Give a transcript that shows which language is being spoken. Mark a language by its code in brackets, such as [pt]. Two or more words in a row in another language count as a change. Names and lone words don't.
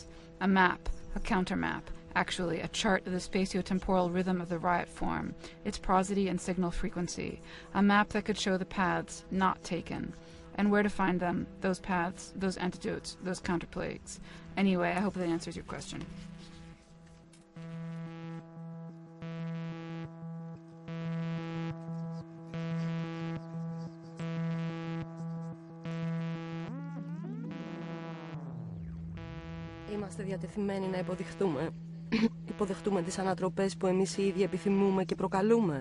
[en] A map, a countermap, actually, a chart of the spatio-temporal rhythm of the riot form, its prosody and signal frequency, a map that could show the paths not taken, and where to find them, those paths, those antidotes, those counterplagues. Anyway, I hope that answers your question. [el] Είμαστε διατεθειμένοι να υποδεχτούμε τις ανατροπές που εμείς οι ίδιοι επιθυμούμε και προκαλούμε.